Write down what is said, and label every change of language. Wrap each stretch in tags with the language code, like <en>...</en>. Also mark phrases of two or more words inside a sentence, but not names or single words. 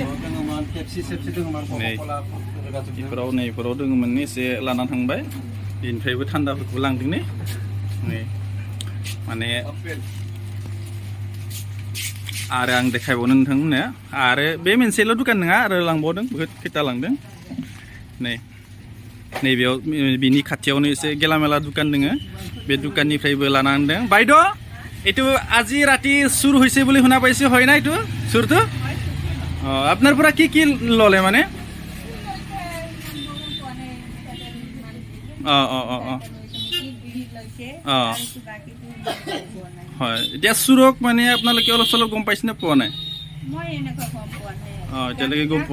<brx>नैफोराव दङमोन एसे लाना थांबाय बेनिफ्रायबो थान्दाफोरखौबो लांदों नै माने आरो आं देखायबावनो नोंथांमोननो आरो बे मोनसेल' दुकान नङा आरो लांबावदों बहुद खैथा लांदों नैबेयाव बिनि खाथियावनो एसे गेलामेला दुकान दोङो बे दुकाननिफ्रायबो लाना थांदों</brx> <as>বাইদেউ এইটো আজি ৰাতি চুৰ হৈছে বুলি শুনা পাইছো হয় না এইটো চুৰটো আপোনাৰ পৰা কি ললে মানে হয় এতিয়া চুৰক মানে আপোনালোকে অলপ চলপ গম পাইছে নে পোৱা নাই এতিয়ালৈকে গম পোৱা</as>